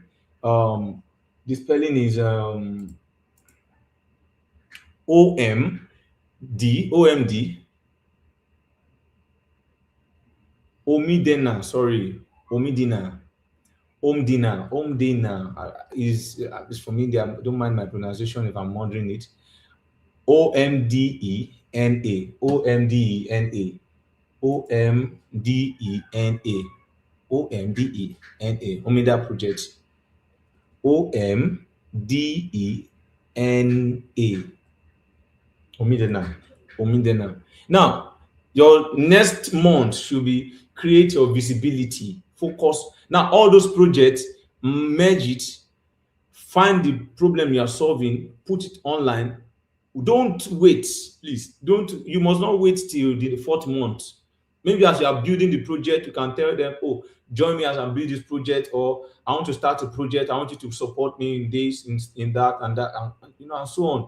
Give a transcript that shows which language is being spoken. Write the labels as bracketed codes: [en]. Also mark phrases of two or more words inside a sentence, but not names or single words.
[en] The spelling is OMD, Omidena, sorry, Omidina, Omdina is from India. Don't mind my pronunciation if I'm wondering it. OMDENA, OMDENA, OMDENA, OMDENA, Omida Project, OMDENA. Omidena. Omidena. Now, your next month should be create your visibility, focus. Now, all those projects, merge it, find the problem you are solving, put it online. Don't wait, please. Don't, you must not wait till the fourth month. Maybe as you are building the project, you can tell them, oh, join me as I build this project, or I want to start a project, I want you to support me in this, in that, and that, and so on.